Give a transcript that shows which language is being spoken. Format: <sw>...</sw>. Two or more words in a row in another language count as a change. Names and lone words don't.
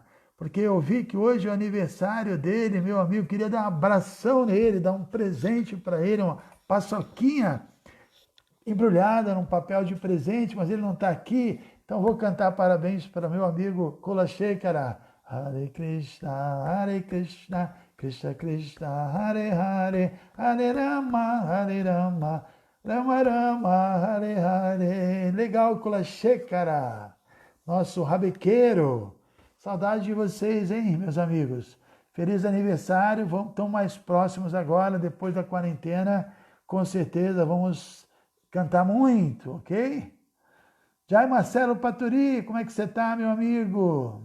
<pt>Porque eu vi que hoje é o aniversário dele, meu amigo. Queria dar um abração nele, dar um presente para ele, uma paçoquinha embrulhada num papel de presente, mas ele não está aqui. Então vou cantar parabéns para meu amigo Kula Shekara.</pt> <sa>Hare Krishna, Hare Krishna, Krishna Krishna, Hare Hare, Hare Rama, Hare Rama, Rama Rama, Hare Hare.</sa> <pt>Legal, Kula Shekara, nosso rabequeiro. Saudade de vocês, hein, meus amigos? Feliz aniversário, estão mais próximos agora, depois da quarentena, com certeza vamos cantar muito, ok? Jai Marcelo Paturi, como é que você está, meu amigo?</pt>